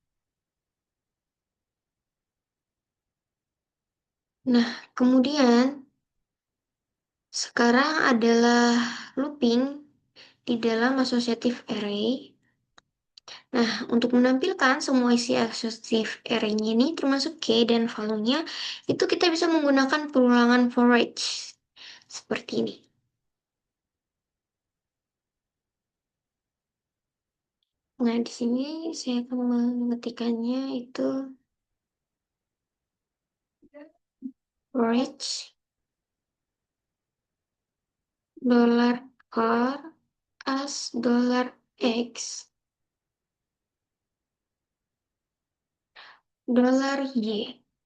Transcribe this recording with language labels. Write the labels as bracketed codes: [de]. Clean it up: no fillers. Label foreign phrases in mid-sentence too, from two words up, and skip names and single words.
[id] Nah, kemudian sekarang adalah looping di dalam [en] associative array. [id] Nah, untuk menampilkan semua isi [en] associative array-nya [id] ini termasuk key dan value-nya, itu kita bisa menggunakan perulangan [en] for each. [id] Seperti ini. Nah, di sini saya akan mengetikkannya itu [en] for each dollar R as dollar X dollar Y.